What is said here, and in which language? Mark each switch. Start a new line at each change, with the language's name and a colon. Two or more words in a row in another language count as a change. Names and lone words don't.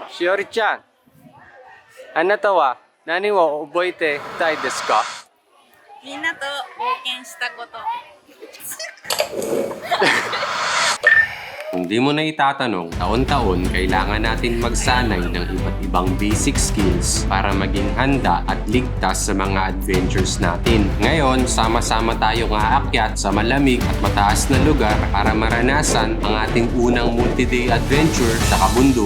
Japanese: Shiori-chan, あなたは何を覚えていたいですか？みんなと冒険したこと。
Filipino: Kung di mo na itatanong, taon-taon kailangan natin magsanay ng iba't ibang
English: basic skills
Filipino: para maging handa at ligtas sa mga adventures natin. Ngayon, sama-sama tayong aakyat sa malamig at mataas na lugar para maranasan ang ating unang
English: multi-day adventure
Filipino: sa kabundukan.